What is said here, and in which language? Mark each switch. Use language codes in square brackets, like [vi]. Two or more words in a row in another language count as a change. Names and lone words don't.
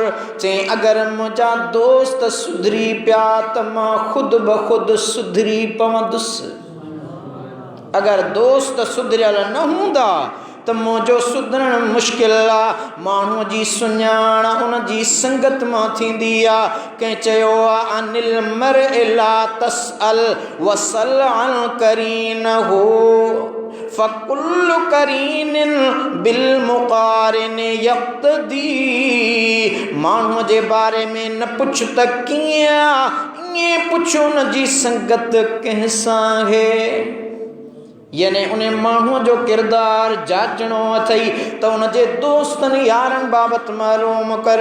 [sd] चई अगरि मुंहिंजा दोस्त सुधरी पिया त मां ख़ुदि ब ख़ुदि सुधरी पवंदुसि। अगरि दोस्त सुधरियल न हूंदा त मुंहिंजो सुधरणु मुश्किल आहे। माण्हूअ जी सुञाण उन जी संगत मां थींदी आहे। कंहिं चयो आहे [ar] عن المرء لا تسأل وسل عن قرينه فكل قرين بالمقارن يقتدي. [sd] माण्हूअ जे बारे में न पुछ त कीअं, ईअं पुछो उन जी संगत कंहिंसां आहे। यानी उन माण्हूअ जो किरदार जाचणो अथई त उन जे दोस्तनि यारनि बाबति मालूम कर।